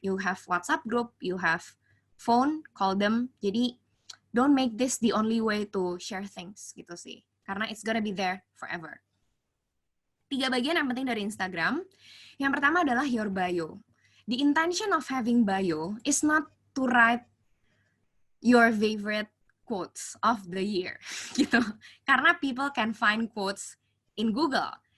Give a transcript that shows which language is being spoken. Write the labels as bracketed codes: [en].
[en] You have WhatsApp group, you have phone, call them. [id] Jadi [en] don't make this the only way to share things [id] gitu sih. Karena [en] it's gonna be there forever. [id] 3 bagian yang penting dari Instagram. Yang pertama adalah [en] your bio. The intention of having bio is not to write your favorite quotes of the year [id] gitu. Karena [en] people can find quotes in Google.